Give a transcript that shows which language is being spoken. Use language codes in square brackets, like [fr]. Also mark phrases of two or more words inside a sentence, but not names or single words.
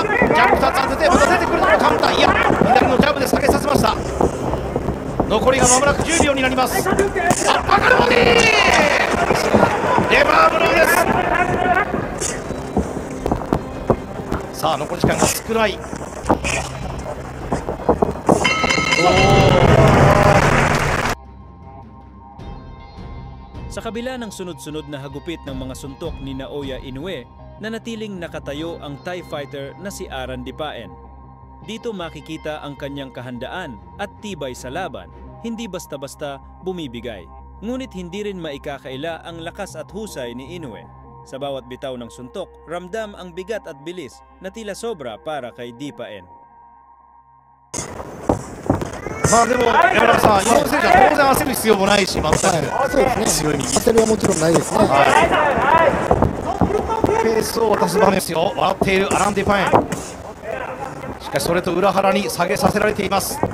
[ja] ジャンプ2つ当ててまた出てくるのがカウンター。いや左のジャブで下げさせました。残りがまもなく10秒になります。バカルボディレバーブローです。さあ残り時間が少ない。 [tl] Sa kabila ng sunod-sunod na hagupit ng mga suntok ni Naoya Inoue, nanatiling nakatayo ang [en] Thai fighter [tl] na si Aran Dipain. Dito makikita ang kanyang kahandaan at tibay sa laban, hindi basta-basta bumibigay. Ngunit hindi rin maikakaila ang lakas at husay ni Inoue. Sa bawat bitaw ng suntok, ramdam ang bigat at bilis na tila sobra para kay Dipain. [ja] まあでも山中さん、井上選手は当然焦る必要もないし、全くそうですね。強い右。焦りはもちろんないですね。ペースを渡す場面ですよ。笑っているアラン・ディパイン。しかしそれと裏腹に下げさせられています。